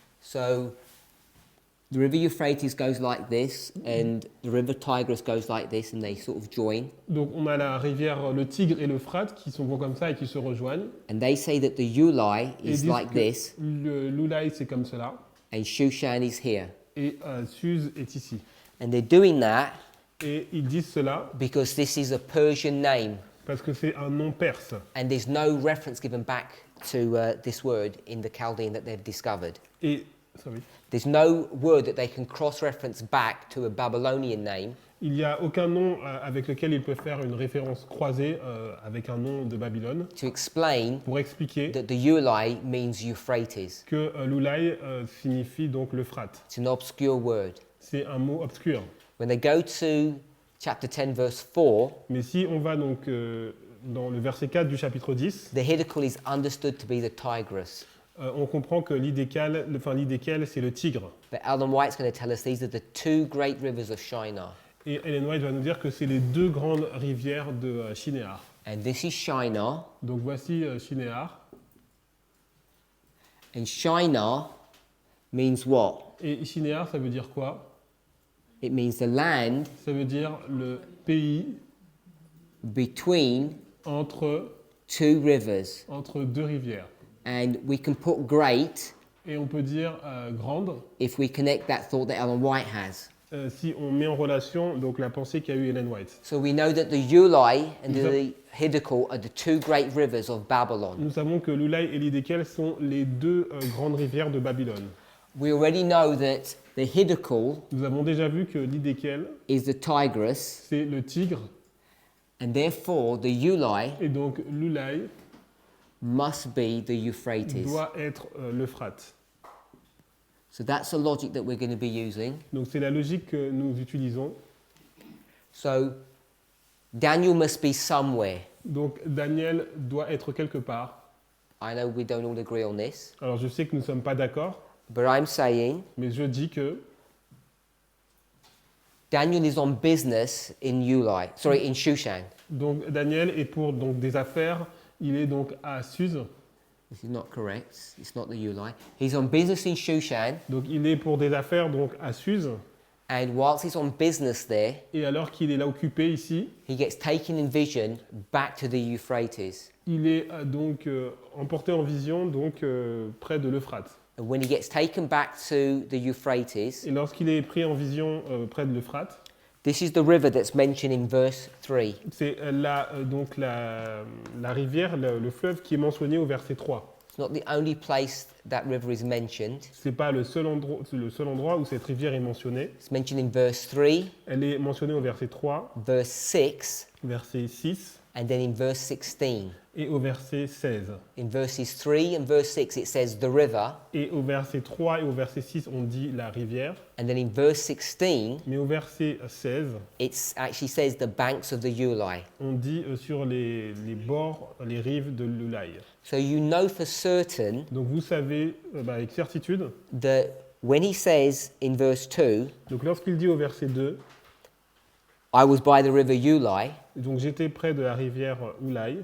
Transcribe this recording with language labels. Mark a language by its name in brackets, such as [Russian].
[English] So the river Euphrates goes like this, and the river Tigris goes like this, and they sort of join. [French] Donc on a la rivière, le Tigre et l'Euphrate qui sont gros comme ça et qui se rejoignent. [English] And they say that the Ulai [French] Et ils [English] is [French] disent [English] like [French] que [English] this, [French] l'Ulai c'est comme cela [English] and Shushan is here. [French] et Suse est ici. [English] And they're doing that [French] Et ils disent cela [English] because this is a Persian name, [French] parce que c'est un nom perse. [English] and there's no reference given back to this word in the Chaldean that they've discovered. [French] Et [English] sorry. There's no word that they can cross-reference back to a Babylonian name. [French] Il n'y a aucun nom avec lequel ils peuvent faire une référence croisée avec un nom de Babylone [English] To explain [French] pour expliquer [English] that the Ulai means Euphrates. [French] que l'Ulai signifie donc l'Euphrate. [English] It's an obscure word. [French] C'est un mot obscur. [English] When they go to chapter 10, verse 4, [French] Mais si on va donc dans le verset 4 du chapitre 10, [English] the Hiddekel is understood to be the Tigris. [French] on comprend que l'Hiddekel, c'est le Tigre. [English] But Ellen White's going to tell us these are the two great rivers of Shinar. [French] Et Ellen White va nous dire que c'est les deux grandes rivières de Shinéar. [English] And this is Shinar. [French] Donc voici Shinéar. [English] And Shinar means what? [French] Et Shinéar, ça veut dire quoi? [English] It means the land [French] Ça veut dire le pays [English] between [French] entre [English] two rivers. [French] deux rivières. [English] And we can put great [French] Et on peut dire grande [English] if we connect that thought that Ellen White has. [French] si on met en relation donc la pensée qu'a eue Ellen White. [English] So we know that the Ulai and [French] Nous [English] the Hiddekel are the two great rivers of Babylon. [French] Nous savons que l'Ulai et l'Hiddekel sont les deux grandes rivières de Babylone. [English] We already know that the Hiddekel [French] Nous avons déjà vu que l'Hiddekel, [English] is the Tigris, [French] c'est le Tigre, [English] and therefore the Ulai [French] et donc l'Ulai [English] must be the Euphrates. [French] doit être l'Euphrate. [English] So that's the logic that we're going to be using. [French] Donc c'est la logique que nous utilisons. [English] So Daniel must be somewhere. [French] Donc Daniel doit être quelque part. [English] I know we don't all agree on this, [French] Alors je sais que nous ne sommes pas d'accord, [English] but I'm saying [French] mais je dis que [English] Daniel is on business in in Shushan. [French] donc Daniel est pour donc, des affaires, il est donc à Suse, [English] This is not correct. It's not the Ulai. He's on business in Shushan, [French] donc il est pour des affaires donc à Suse, [English] and whilst he's on business there, [French] et alors qu'il est là occupé ici, [English] he gets taken in vision back to the Euphrates. [French] il est donc emporté en vision donc près de l'Euphrate. [English] And when he gets taken back to the Euphrates, [French] Et lorsqu'il est pris en vision près de l'Euphrate, [English] this is the river that's mentioned in verse 3. [French] c'est donc la rivière, le fleuve qui est mentionné au verset 3. [English] It's not the only place that river is mentioned. [French] C'est pas le seul endroit où cette rivière est mentionnée. [English] It's mentioned in verse 3, [French] Elle est mentionnée au verset 3, [English] verse 6, [French] verset 6 [English] and then in verse 16. [French] et au verset 16. [English] In verses 3 and verse 6, it says the river, [French] Et au verset 3 et au verset 6, on dit la rivière. [English] and then in verse 16, [French] Mais au verset 16, [English] it actually says the banks of the Ulai. [French] on dit sur les bords, les rives de l'Ulai. [English] So you know for certain [French] Donc vous savez avec certitude, [English] that when he says in verse 2, [French] donc lorsqu'il dit au verset 2, [English] I was by the river Ulai, [French] donc j'étais près de la rivière Ulai,